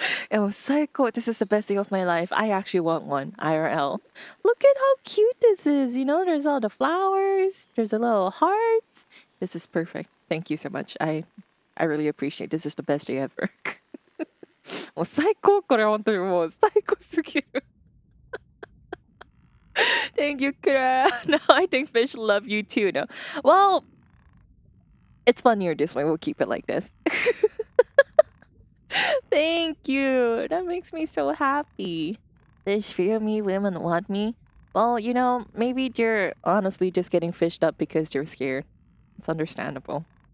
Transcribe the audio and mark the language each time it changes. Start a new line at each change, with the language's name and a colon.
English: It was so cool. This is the best day of my life. I actually want one. IRL. Look at how cute this is. You know, there's all the flowers. There's a little hearts. This is perfect. Thank you so much. I really appreciate it. This is the best day ever.
Japanese: もう最高これ本当にもう最高すぎる
English: Thank you, Klara. No, I think fish love you too. No, well, it's funnier this way. We'll keep it like this. Thank you. That makes me so happy. Fish fear me, women want me. Well, you know, maybe you're honestly just getting fished up because you're scared. It's understandable.